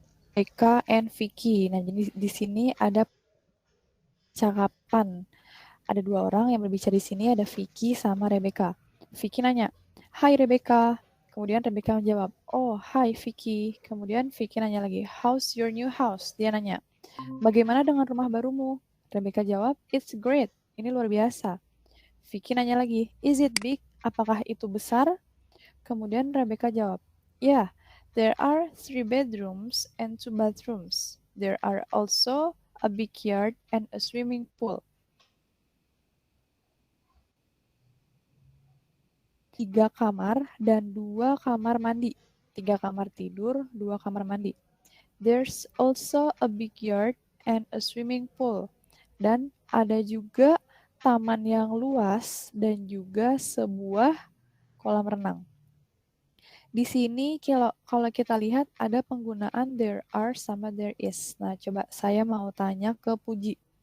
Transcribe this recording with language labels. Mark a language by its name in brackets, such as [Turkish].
[Indonesian] Eka and Vicky. Nah, jadi di sini ada percakapan. Ada dua orang yang berbicara di sini, ada Vicky sama Rebecca. Vicky nanya, "Hai Rebecca." Kemudian Rebecca menjawab, "Oh, hai Vicky." Kemudian Vicky nanya lagi, [English] "How's your new house?" [Indonesian] Dia nanya, "Bagaimana dengan rumah barumu?" Rebecca jawab, [English] "It's great." [Indonesian] Ini luar biasa. Vicky nanya lagi, [English] "Is it big?" [Indonesian] Apakah itu besar? Kemudian Rebecca jawab, [English] "Yeah, there are 3 bedrooms and 2 bathrooms. There are also a big yard and a swimming pool." [Indonesian] 3 kamar dan 2 kamar mandi. 3 kamar tidur, 2 kamar mandi. [English] There's also a big yard and a swimming pool. [Indonesian] Dan ada juga taman yang luas dan juga sebuah kolam renang. Di sini kalau kita lihat ada penggunaan there are sama there is. Nah, coba saya mau tanya ke Puji.